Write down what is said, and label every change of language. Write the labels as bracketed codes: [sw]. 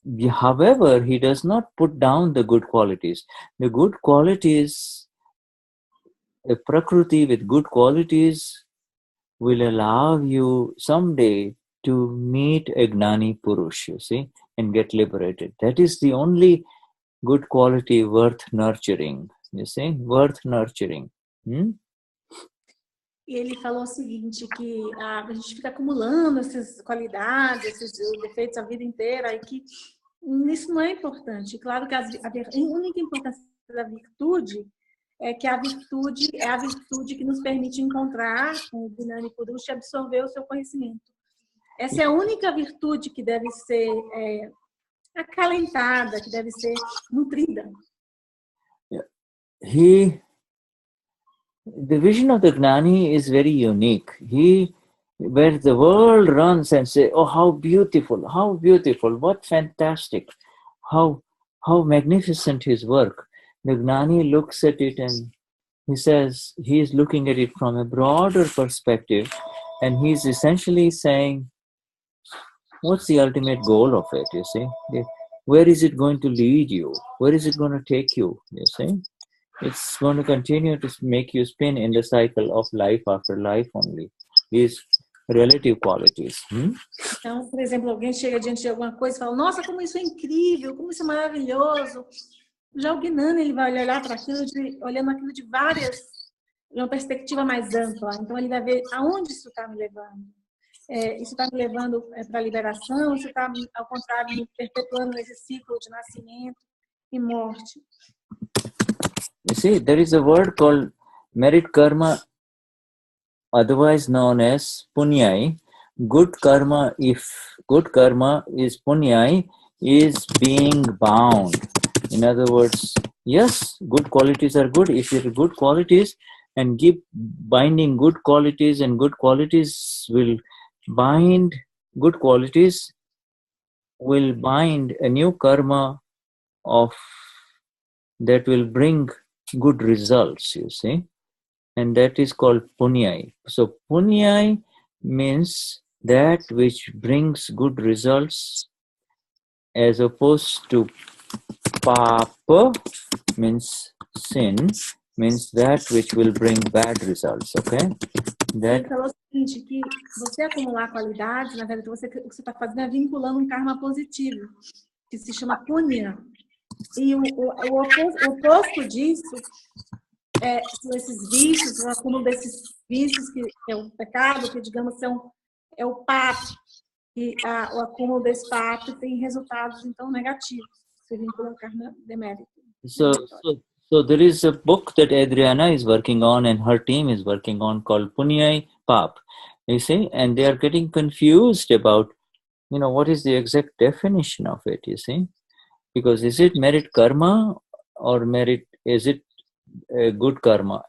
[en] However, he does not put down the good qualities. The good qualities, a Prakruti with good qualities will allow you someday to meet a Gnani Purush, you see, and get liberated. That is the only good quality worth nurturing, you see, worth nurturing. [pt] E ele falou o seguinte, que a gente fica acumulando essas qualidades, esses defeitos a vida inteira, e que isso não é importante. Claro que a única importância da virtude é que a virtude é a virtude que nos permite encontrar o Gnani Purush e absorver o seu conhecimento. Essa é a única virtude que deve ser acalentada, que deve ser nutrida. [en] The vision of the Gnani is very unique. Where the world runs and say, oh, how beautiful, what fantastic, how magnificent his work. The Gnani looks at it and he says, he is looking at it from a broader perspective, and he's essentially saying, what's the ultimate goal of it, you see? Where is it going to lead you? Where is it going to take you, you see? It's going to continue to make you spin in the cycle of life after life only. These relative qualities. [pt] Então, por exemplo, alguém chega diante de alguma coisa e fala, nossa, como isso é incrível, como isso é maravilhoso. Já o Gnani, ele vai olhar para aquilo, olhando aquilo de uma perspectiva mais ampla. Então, ele vai ver aonde isso está me levando. Isso está me levando para a liberação, isso está, ao contrário, me perpetuando nesse ciclo de nascimento e morte. [en] You see, there is a word called merit karma, otherwise known as punyai. Good karma, if good karma is punyai, is being bound. In other words, yes, good qualities are good. If you have good qualities and keep binding good qualities, and good qualities will bind, good qualities will bind a new karma of that will bring good results, you see, and that is called punyai. So punyai means that which brings good results, as opposed to papa means sin, means that which will bring bad results, okay? [pt] Ele falou o seguinte, que você acumular qualidades, na verdade, o que você está fazendo é vinculando um karma positivo, que se chama punya. E o oposto disso são esses vícios, o acúmulo desses vícios, que é o pecado, que, digamos, é o pato. E o acúmulo desse pato tem resultados, então, negativos. Se vincula ao karma demérito. [en] So there is a book that Adriana is working on and her team is working on called Punyai Pap. You see, and they are getting confused about, what is the exact definition of it, you see? Because is it merit karma or is it good karma?